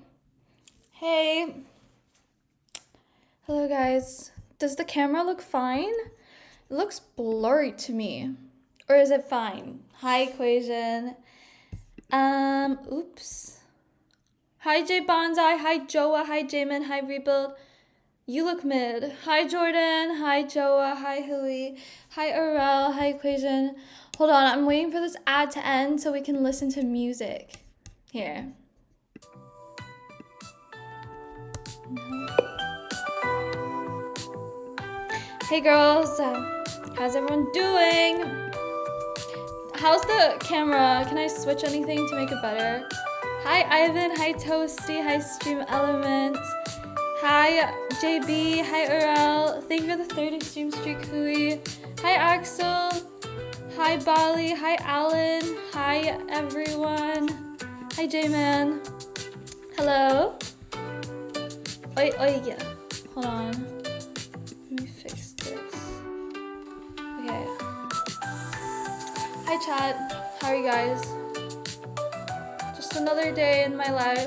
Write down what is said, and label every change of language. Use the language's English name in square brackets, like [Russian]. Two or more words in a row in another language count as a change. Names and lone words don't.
[English] Hey. Hello, guys. Does the camera look fine? It looks blurry to me. Or is it fine? Hi, Equation. Oops. Hi, Jay Bonsai. Hi, Joa. Hi, Jamin. Hi, Rebuild. You look mid. Hi, Jordan. Hi, Joa. Hi, Hui. Hi, Arel. Hi, Equation. Hold on. I'm waiting for this ad to end so we can listen to music. Here. Hey, girls. How's everyone doing? How's the camera? Can I switch anything to make it better? Hi, Ivan. Hi, Toasty. Hi, Stream Element. Hi, JB. Hi, Urel. Thank you for the 30 stream streak, Hui. Hi, Axel. Hi, Bali. Hi, Alan. Hi, everyone. Hi, J-Man. Hello. Oi, oi, yeah. Hold on. Let me fix this. Okay. Hi, chat. How are you guys? Just another day in my life.